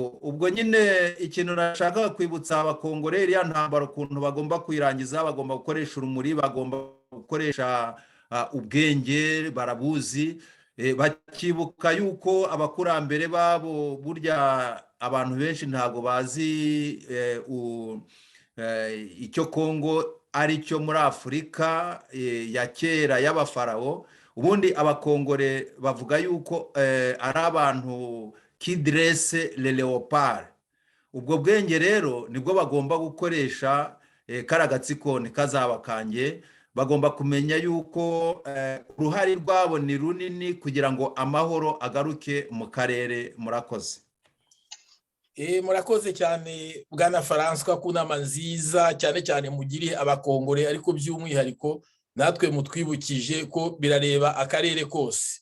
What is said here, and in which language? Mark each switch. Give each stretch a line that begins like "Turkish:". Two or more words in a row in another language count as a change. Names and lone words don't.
Kinyarwanda: Ubwo nyine ikintu nashaka kwibutsa abakongore, iriya ntambara ukuntu bagomba kuyirangiza, bagomba gukoresha urumuri, bagomba gukoresha ubwenge barabuzi, bakibuka yuko abakurambere babo burya abantu benshi ntabwo bazi icyo Kongo ari cyo muri Afurika ya kera y'abafarawo. Ubundi abakongore bavuga yuko ari abantu
French: qui dresse le léopard.
Kinyarwanda: Ubwo bwenge rero nibwo bagomba gukoresha, kara gatsiko kazaba kanjye, bagomba kumenya yuko uruhare rwabo ni runini kugira ngo amahoro agaruke mu karere. Murakoze. Murakoze cyane Bwana François ku nama nziza cyane cyane mugiriye abakongore, ariko by'umwihariko natwe mutwibukije ko birareba akarere kose.